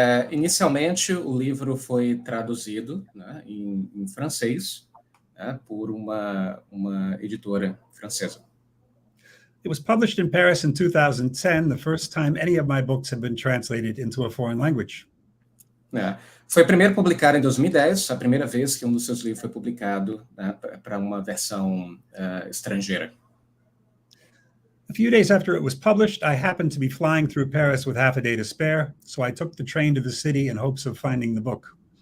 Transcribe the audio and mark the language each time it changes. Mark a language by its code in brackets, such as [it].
[pt] Inicialmente, o livro foi traduzido, né, em francês, né, por uma editora francesa. [en] It was published in Paris in 2010, the first time any of my books have been translated into a foreign language. [pt] Foi primeiro publicado em 2010, a primeira vez que um dos seus livros foi publicado, né, para uma versão estrangeira. [en] A few days after it was published, I happened to be flying through Paris with half a day to spare, so I took the train to the city in hopes of finding the book.